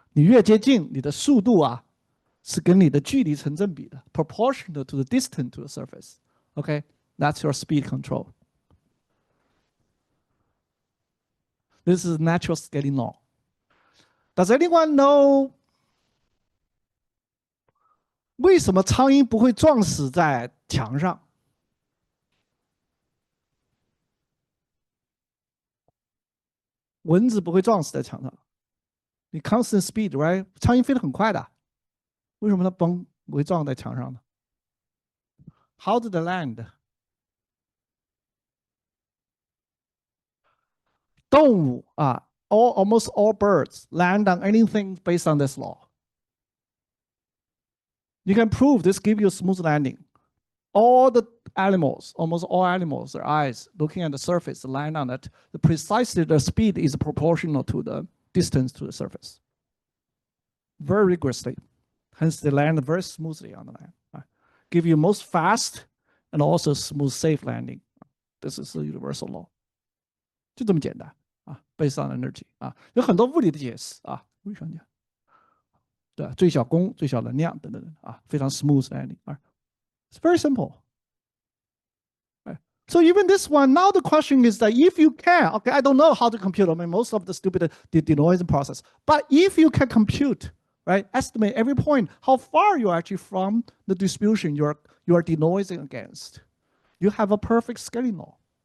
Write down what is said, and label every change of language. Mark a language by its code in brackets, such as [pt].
[zh] 你越接近，你的速度是跟你的距离成正比的 ， [en] proportional to the distance to the surface. Okay, that's your speed control. This is natural scaling law. Does anyone know [zh] 为什么苍蝇不会撞死在墙上？蚊子不会撞死在墙上。你 constant speed, right？苍蝇飞得很快的，为什么它不会撞在墙上呢 ？ [en] How did it land？ [zh] 动物 [en] almost all birds land on anything based on this law. You can prove this gives you a smooth landing. All the animals, almost all animals, their eyes looking at the surface land on it. Precisely the speed is proportional to the distance to the surface. Very rigorously. Hence they land very smoothly on the land. Give you most fast and also smooth, safe landing. This is the universal law. [zh] 就这么简单 [en] based on energy [zh] 有很多物理的解释微生讲。对，最小功、最小能量等等啊，非常 smooth landing 啊。 [en] It's very simple. Right? So even this one, now the question is that if you can, okay, I don't know how to compute. I mean, most of the stupid denoising process, but if you can compute, right, estimate every point how far you're actually from the distribution you are denoising against, you have a perfect scaling law.